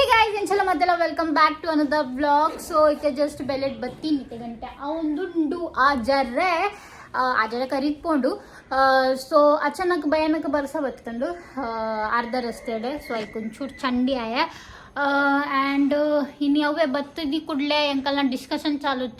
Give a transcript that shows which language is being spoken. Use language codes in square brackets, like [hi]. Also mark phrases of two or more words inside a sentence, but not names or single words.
[tcy] ಗೈಸ್ ಎಂಚಲ ಮತ್ತೆಲ್ಲ [en] welcome back to another vlog. [tcy] ಸೊ ಇತ್ತೆ ಜಸ್ಟ್ ಬೆಲೆಟ್ ಬತ್ತೀನಿ ಇತ್ತೆ ಗಂಟೆ ಅವಂದುಂಡು ಆಜರೆ ಕರೀತ್ಕೊಂಡು ಸೊ ಅಚಾನಕ್ ಭಯಾನಕ ಬರ್ಸ ಬತ್ಕೊಂಡು ಅರ್ಧ ರಸ್ತೆಡೆ ಸೊ ಐಕ್ ಒಂಚೂರು ಚಂಡಿ ಆಯ ಆ್ಯಂಡ್ ಇನ್ನು ಯಾವೇ ಬತ್ತದಿ ಕೂಡಲೇ ಎಂಕಲ್ನ ಡಿಸ್ಕಷನ್ ಚಾಲು ಇತ್ತು.